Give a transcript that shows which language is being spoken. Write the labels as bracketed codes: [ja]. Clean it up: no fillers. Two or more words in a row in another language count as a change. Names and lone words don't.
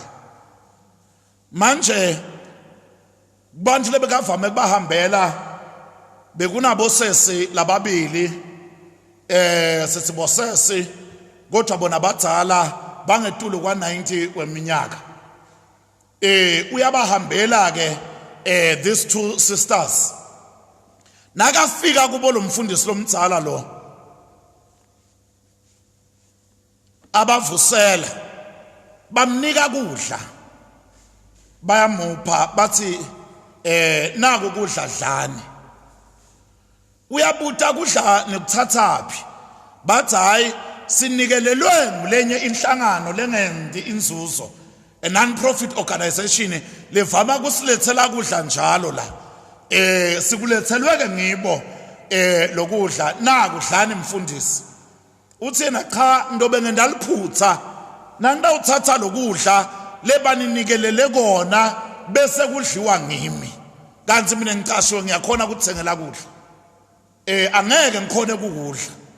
[ss] Manje bantu lebekavame kubahambela bekunabosesi lababili sesibosesi kodwa bona badala bangetulu kwa 90 weminyaka. Uyabahambela ke [en] these two sisters [ss] nakafika kubo lo mfundisi lomdzala lo abavusela bamnika kudla bayamupha bathi naku kudla dlani uyabuta kudla nekuthathaphi bathi hayi sinikelelwe ngulenye inhlangano lengendi inzuzo [en] a non-profit organization [ss] levama kusilethela kudla njalo la sikulethelwe ke ngibo lokudla naku dlani mfundisi uthi yena cha ndobe ngendaliphutha nanda uthatha lokudla lebaninikelele kona bese kudliwa ngimi kanti mina ngicashiwe ngiyakhona ukuthengela kudla angeke ngikhone ukudla